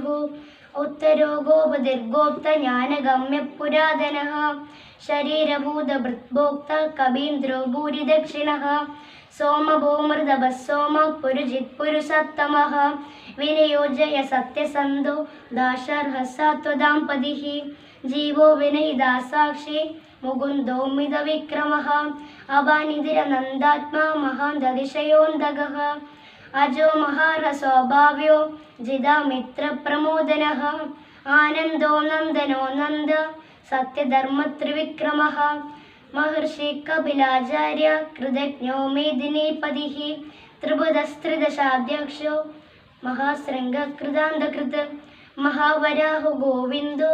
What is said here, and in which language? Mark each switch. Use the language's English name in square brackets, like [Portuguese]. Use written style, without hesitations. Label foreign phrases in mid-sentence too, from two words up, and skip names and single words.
[Sanskrit] ഉത്തരോ ഗോപതിർഗോപ്ത ജ്ഞാനഗമ്യ പുരാതനഃ ശരീരഭൂതഭൃത്ഭോക്ത കബീന്ദ്രോ ഭൂരിദക്ഷിണഃ സോമഭൂമൃതഭ സോമ പുരുജിത് പുരുഷോത്തമഃ വിനിയോജയ സത്യസന്ധോ ദാശർഹസാത്വദാംപതിഃ ജീവോ വിനയിതാ സാക്ഷി മുകുന്ദോ മിതവിക്രമഃ അപാനിധിരനന്ദാത്മാ മഹാന്തതിശയോന്തകഃ अजो महारसौभाव्यो जिदामित्रप्रमोदनः आनन्दो नन्दनो नन्द सत्यधर्मत्रिविक्रमः महर्षि कपिलाचार्य कृतज्ञो मेदिनीपतिः त्रिभुधस्त्रिदशाध्यक्षो महाशृङ्गकृतान्तकृत् महावराहो गोविन्दो